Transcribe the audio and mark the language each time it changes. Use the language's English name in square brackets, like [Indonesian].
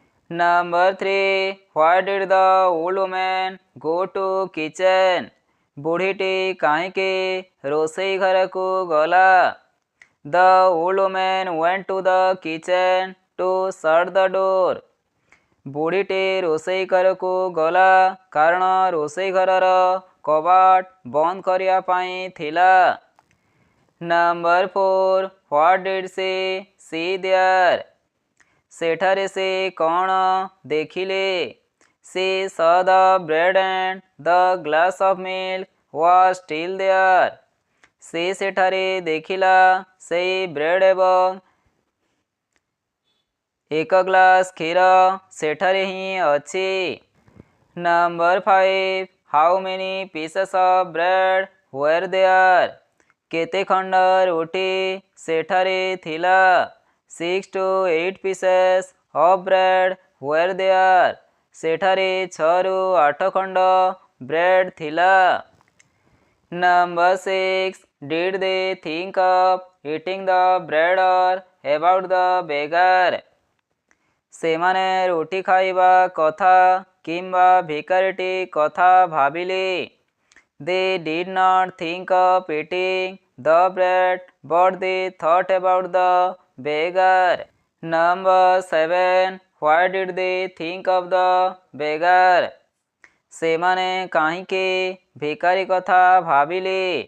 [English] Number 3. Why did the old woman go to kitchen? [Odia] ବୁଢ଼ୀଟି କାହିଁକି ରୋଷେଇ ଘରକୁ ଗଲା? [English] The old woman went to the kitchen to shut the door. [Odia] ବୁଢ଼ୀଟି ରୋଷେଇ ଘରକୁ ଗଲା କାରଣ ରୋଷେଇ ଘରର କବାଟ ବନ୍ଦ କରିବା ପାଇଁ ଥିଲା। [English] Number 4. What did she see there? [Odia] ସେଠାରେ ସେ କ'ଣ ଦେଖିଲେ? [English] She saw the bread and the glass of milk was still there. [Odia] ସେ ସେଠାରେ ଦେଖିଲା ସେଇ ବ୍ରେଡ୍ ଏବଂ ଏକ ଗ୍ଲାସ୍ କ୍ଷୀର ସେଠାରେ ହିଁ ଅଛି। [English] Number 5. How many pieces of bread were there? [Odia] କେତେ ଖଣ୍ଡ ରୁଟି ସେଠାରେ ଥିଲା? [English] 6 to 8 pieces of bread were there. [Odia] ସେଠାରେ 6ରୁ 8 ଖଣ୍ଡ ବ୍ରେଡ୍ ଥିଲା। [English] Number 6. Did they think of eating the bread or about the beggar? [Odia] ସେମାନେ ରୁଟି ଖାଇବା କଥା କିମ୍ବା ଭିକାରୀଟି କଥା ଭାବିଲେ? [English] They did not think of eating the bread, but they thought about the beggar. Number 7. Why did they think of the beggar? [Odia] ସେମାନେ କାହିଁକି ଭିକାରୀ କଥା ଭାବିଲେ?